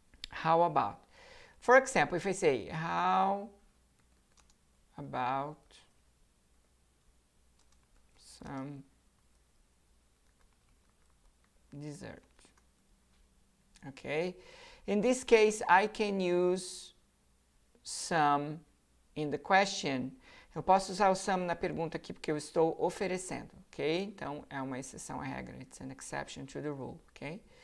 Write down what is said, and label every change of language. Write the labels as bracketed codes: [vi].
[en] How about? For example, if I say, how about some dessert? Okay. In this case, I can use some in the question. [pt] Eu posso usar o some na pergunta aqui porque eu estou oferecendo, ok? Então, é uma exceção à regra. [en] It's an exception to the rule, ok?